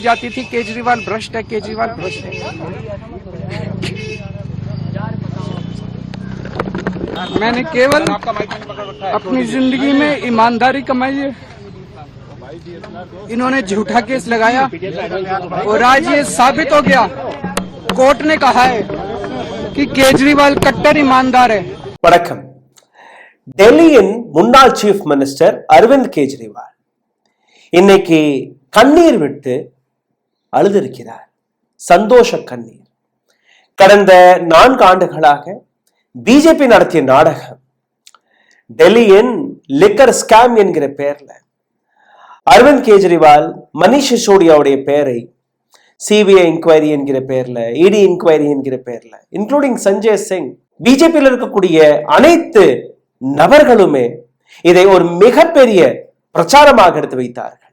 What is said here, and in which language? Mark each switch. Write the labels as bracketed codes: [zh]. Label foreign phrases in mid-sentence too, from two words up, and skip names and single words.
[hi] जाती थी केजरीवाल भ्रष्ट है, केजरीवाल भ्रष्ट है। मैंने केवल अपनी जिंदगी में ईमानदारी कमाई है। इन्होंने झूठा केस लगाया और आज ये साबित हो गया, कोर्ट ने कहा है कि केजरीवाल कट्टर ईमानदार है। [ta] வணக்கம். டெல்லியின் முன்னாள் [en] chief minister [ta] அரவிந்த் கெஜ்ரிவால் இன்னைக்கு கண்ணீர் விட்டு அழுதிருக்கிறார். சந்தோஷ கண்ணீர். கடந்த 4 ஆண்டுகளாக பிஜேபி நடத்திய நாடகம், டெல்லியின் [en] liquor scam [ta] என்கிற பெயர்ல அரவிந்த் கெஜ்ரிவால் மனிஷ் சிசோடியாவுடைய பெயரை [en] CBI inquiry [ta] என்கிற பெயர்ல, [en] ED inquiry [ta] என்கிற பெயர்ல, இன்க்ளூடிங் சஞ்சய் சிங், பிஜேபியில் இருக்கக்கூடிய அனைத்து நபர்களுமே இதை ஒரு மிகப்பெரிய பிரச்சாரமாக எடுத்து வைத்தார்கள்.